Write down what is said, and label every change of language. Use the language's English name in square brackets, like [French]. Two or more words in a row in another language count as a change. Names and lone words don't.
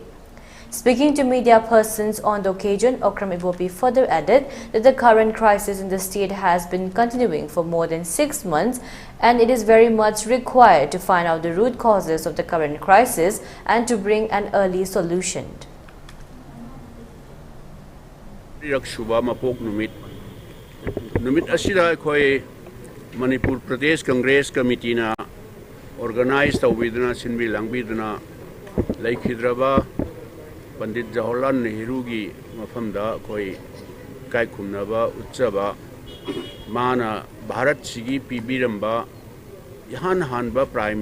[English] Speaking to media persons on the occasion, Okram Ibobi further added that the current crisis in the state has been continuing for more than 6 months, and it is very much required to find out the root causes of the current crisis and to bring an early solution. [Manipuri] Numit asida koi Manipur Pradesh Congress Committee na organized tawidna sinbi langbidna laikhidraba Pandit Jawaharlal Nehru gi mafamda koi kai khumnaba utchaba mana Bharat sigi pibiramba yahan hanba Prime